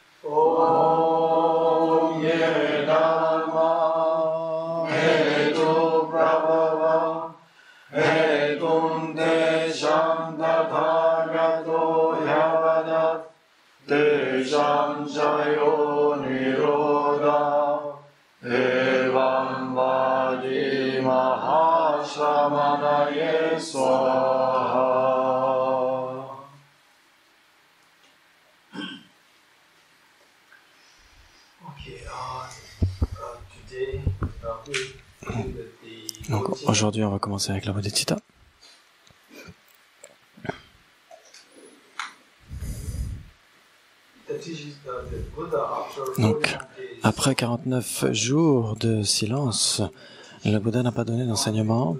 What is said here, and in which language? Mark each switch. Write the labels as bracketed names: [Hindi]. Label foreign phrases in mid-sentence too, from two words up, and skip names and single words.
[Sanskrit] Om Ye Dharma Hetu Prabhava Hetum Desham Tathagato Yavadat Desham Jayo Nirodha Evam Vadi Mahashamanaye Swaha. [French] Donc aujourd'hui, on va commencer avec la bodhicitta. Donc, après 49 jours de silence, le Bouddha n'a pas donné d'enseignement.